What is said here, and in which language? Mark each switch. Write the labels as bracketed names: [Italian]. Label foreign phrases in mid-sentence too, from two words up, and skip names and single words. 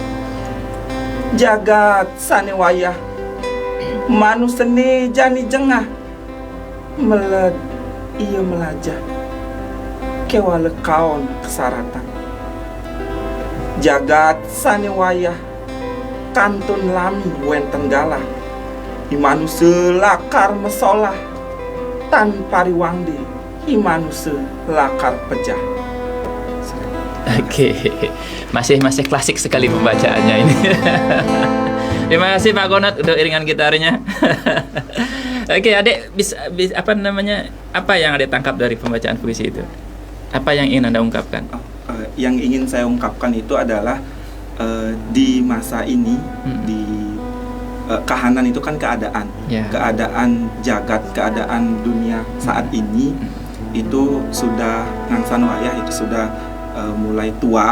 [Balinese] Jagat sane wayah, manusia ne jani jengah, meled iya melajah, kewale kaon kesaratan. Jagat sane wayah, kantun lami wenten galah, himanusa lakar mesolah, tan pariwangde himanusa lakar pejah. [Indonesian] Oke, masih klasik sekali pembacaannya ini. Terima kasih Pak Konat untuk iringan gitarnya. Oke, Adik bisa apa yang Adik tangkap dari pembacaan puisi itu? Apa yang ingin Anda ungkapkan? Yang ingin saya ungkapkan itu adalah di masa ini, di kahanan itu kan keadaan, keadaan jagat, keadaan dunia saat ini itu sudah [Balinese] ngangsan wayah, [Indonesian] itu sudah mulai tua.